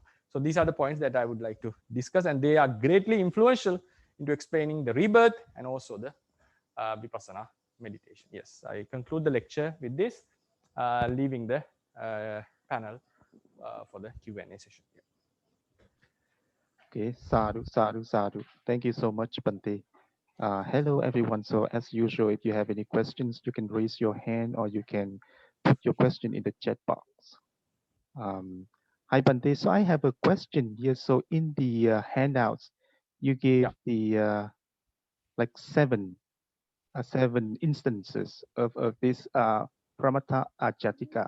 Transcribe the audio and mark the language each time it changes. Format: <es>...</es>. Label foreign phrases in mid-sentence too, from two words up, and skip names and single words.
<en>So these are the points that I would like to discuss, and they are greatly influential into explaining the rebirth and also the vipassana meditation. Yes, I conclude the lecture with this, leaving the panel for the Q&A session. Yeah.</en> <pi>Okay, sadhu, sadhu, sadhu.</pi> <en>Thank you so much, Bhante. Hello, everyone. So as usual, if you have any questions, you can raise your hand or you can put your question in the chat box. Hi, Bhante. So I have a question here. So in the handouts, you gave the like seven instances of this</en> <pi>Paramatta Jatika.</pi>